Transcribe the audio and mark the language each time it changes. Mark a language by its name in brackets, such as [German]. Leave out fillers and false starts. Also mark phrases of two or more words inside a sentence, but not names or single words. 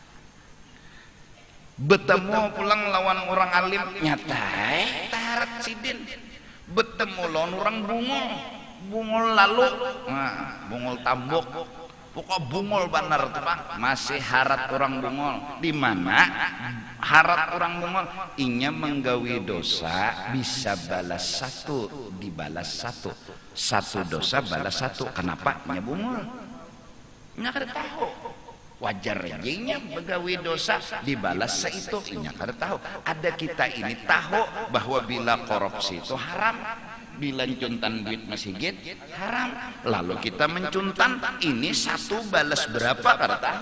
[Banjar] Bertemu pulang lawan orang alim nyata, tarat Sidin. Bertemu lawan orang bungul lalu bungul tambuk pokok bungul benar tuh Bang, masih harat orang bungul. Di mana harat orang bungul inya menggawi dosa bisa balas 1 dibalas 1 dosa balas 1. Kenapa nya bungul nya kada tahu wajar inya menggawi dosa dibalas seitu inya kada tahu. Ada kita ini tahu bahwa bila korupsi itu haram, bila mencuntan duit masjid haram, lalu kita mencuntan ini 1 balas berapa kada tahu.